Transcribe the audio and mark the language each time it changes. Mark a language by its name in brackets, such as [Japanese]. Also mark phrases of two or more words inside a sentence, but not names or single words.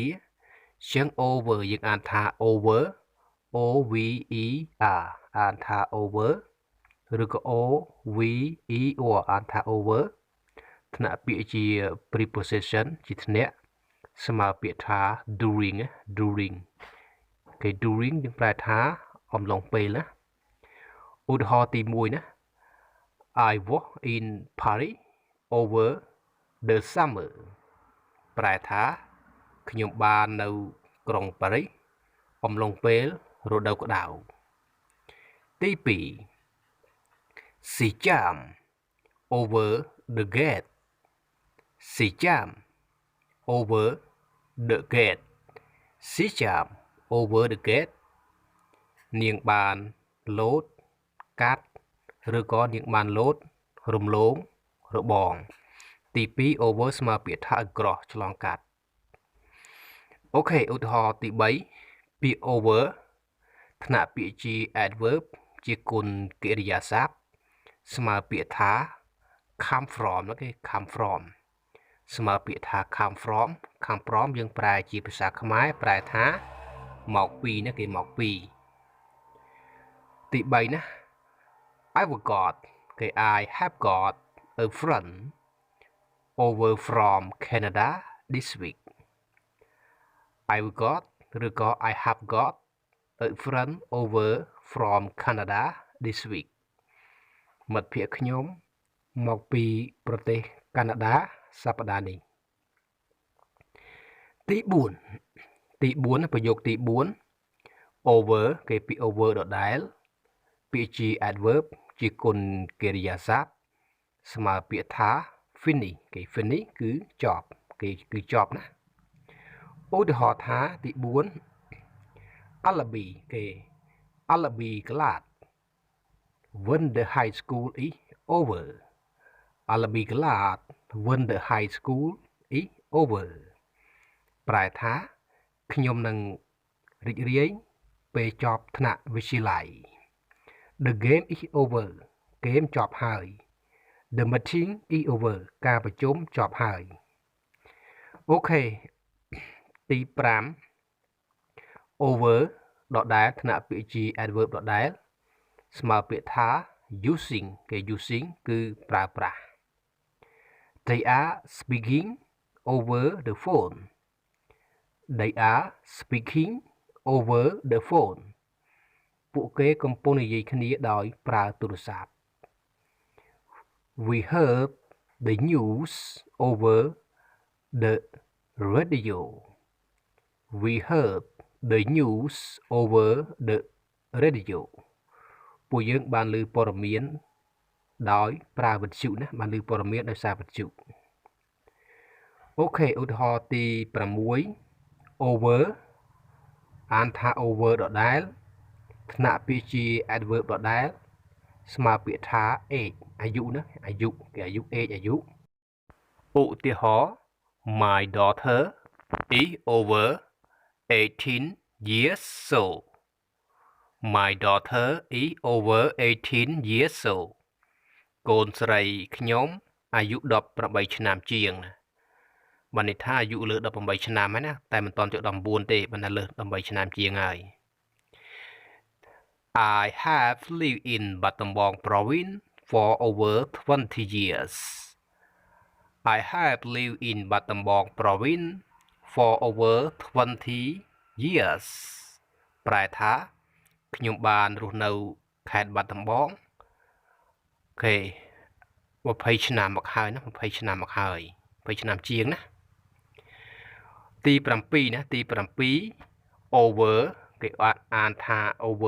[Khmer] ជាង over យើងអានថា [English] over O V E R [Khmer] អានថា over ឬក៏ O [English] V E O [Khmer] អានថា over ថ្នាក់ពាក្យជា preposition ជាថ្នាក់ស្មើពាក្យថា during គេ during យើងប្រែថាអំឡុងពេលណាឧទាហរណ៍ទី1ណា [English] I was in Paris over the summer [Khmer] ប្រែថាខ្ញុំបាននៅក្រុងប៉ារីសអំឡុងពេលរដូវក្តៅទី [English] 2 She jumped over the gate She jumped over the gate She jumped over the gate [Khmer] នាងបានលោតកា ត់ឬក៏នាងបានលោតរំលងរបងទី2 over ស្មើពាក្យថា across ឆ្លងកាត់អូខេឧទាហរណ៍ទី3ពាក្យ over ថ្នាក់ពាក្យជា adverb ជាគុណកិរិយាសព្ទស្មើពាក្យថា [English] come from [Khmer] គេ [English] come from [Khmer] ស្មើពាក្យថា [English] come from [Khmer] យើងប្រែជាភាសាខ្មែរប្រែថាមកពីណាគេមកពី [English] ទី3ណា I have got a friend over from Canada this week I have got a friend over from Canada this week [Khmer] មិត្តភក្តិខ្ញុំមកពីប្រទេសកាណាដាសប្តាហ៍នេះ ទី4ប្រយោគទី4 over គេពាក្យ over ដដែលពាក្យជា adverb ជាគុណកិរិយាសព្ទ ស្មើពាក្យថា finish គេ finish គឺចប់គេគឺចប់ណាឧទាហរណ៍ថាទី [English] 4 I'll be glad when the high school is over I'll be glad when the high school is over [Khmer] ប្រែថាខ្ញុំនឹងរីករាយពេលចប់ថ្នាក់វិទ្យាល័យ [English] The game is over [Thai] เกมจบ [English] ហើយ The meeting is over [Khmer] ការប្រជុំចប់ហើយអូខេទី 5 over ដដែលថ្នាក់ពាក្យជា adverb ដដែលស្មើពាក្យថា using គេ using គឺប្រើប្រាស់ [English] They are speaking over the phone They are speaking over the phone [Khmer] ពួកគេកំពុងនិយាយគ្នាដោយប្រើទូ រស័ព្ទ [English] We heard the news over the radio We heard the news over the radio [Khmer] ពួកយើងបានឮព័ត៌មានដោយប្រើវិទ្យុណាបាន ឮព័ត៌មានដោយសារវិទ្យុអូខេឧទាហរណ៍ទី6 over អានថា over ដដែលថ្នាក់ពាក្យជា adverb ដដែល ស្មើពាក្យថា age អាយុណាអាយុគេអាយុ age អាយុឧទាហរណ៍ [English] My daughter is over 18 years old My daughter is over 18 years old [Khmer] កូនស្រីខ្ញុំអាយុ18ឆ្នាំជាងណាបានន័យថាអាយុលើ18ឆ្នាំហើយណាតែមិនទាន់ចូល19ទេបានតែលើ18ឆ្នាំជាងហើយ [English] I have lived in Battambang province for over 20 years. I have lived in Battambang province for over 20 years. [Khmer] ប្រែថាខ្ញុំបានរស់នៅខេត្តបាត់ដំបងអូខេ20ឆ្នាំមកហើយណា20ឆ្នាំមកហើយឆ្នាំជាងណាទី7ណាទី7 over គេអានថា over